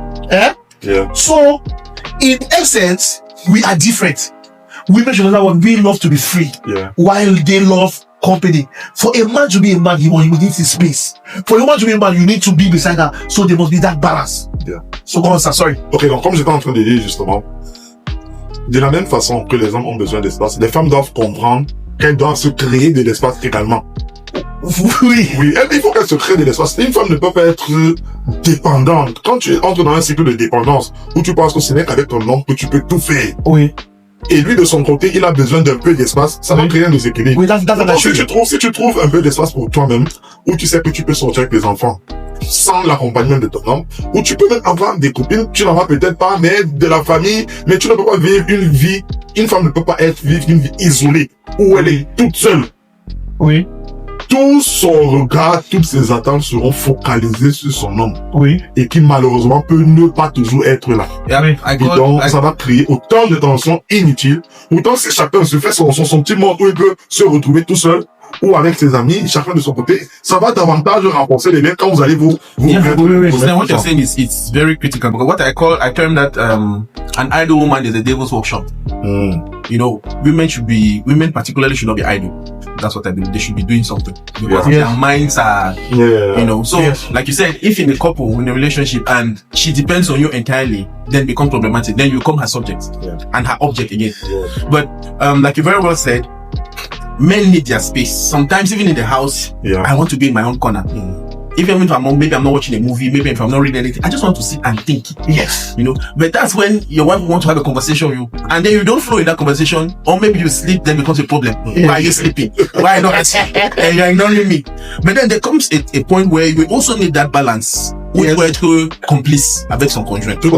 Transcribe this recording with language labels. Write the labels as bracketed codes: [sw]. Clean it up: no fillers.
[en] Yeah. So, in essence, we are different. Women should know what we love to be free. Yeah. While they love company. For a man to be a man, he needs his space. For a woman to be a man, you need to be beside her. So there must be that balance. Yeah. So go on, sir. Sorry. [fr] Ok, donc comme j'étais en train de dire justement, de la même façon que les hommes ont besoin d'espace, les femmes doivent comprendre qu'elles doivent se créer de l'espace également. Oui. Oui, il faut qu'elles se créent de l'espace. Une femme ne peut pas être dépendante. Quand tu entres dans un cycle de dépendance où tu penses que ce n'est qu'avec ton homme que tu peux tout faire. Oui. Et lui, de son côté, il a besoin d'un peu d'espace. Ça va créer un déséquilibre. Oui, [en] that's [fr] Donc, si tu trouves un peu d'espace pour toi-même, où tu sais que tu peux sortir avec tes enfants, sans l'accompagnement de ton homme, où tu peux même avoir des copines, tu n'en as peut-être pas, mais de la famille, mais tu ne peux pas vivre une femme ne peut pas vivre une vie isolée, où elle est toute seule. Oui. Tout son regard, toutes ses attentes seront focalisées sur son homme. Oui. Et qui malheureusement peut ne pas toujours être là. [en] Yeah, [fr] Et donc, ça va créer autant de tensions inutiles. Autant si chacun se fait son petit monde où il peut se retrouver tout seul, ou avec ses amis, chacun de son côté, ça va davantage renforcer les liens quand vous allez vous [en] Then what you're saying is it's very critical because what I term that an idle woman is a devil's workshop. You know, women particularly should not be idle. That's what I believe. They should be doing something because their minds are, you know. So, like you said, if in a couple, in a relationship, and she depends on you entirely, then become problematic. Then you become her subject and her object again. But like you very well said, men need their space. Sometimes even in the house, I want to be in my own corner. Even if maybe I'm not watching a movie, maybe if I'm not reading anything, I just want to sit and think. Yes. You know, but that's when your wife wants to have a conversation with you, and then you don't flow in that conversation, or maybe you sleep, then becomes a problem. Why are you sleeping? Why not? And you're ignoring me. But then there comes a point where you also need that balance [fr] ou il peut être complice avec son conjoint.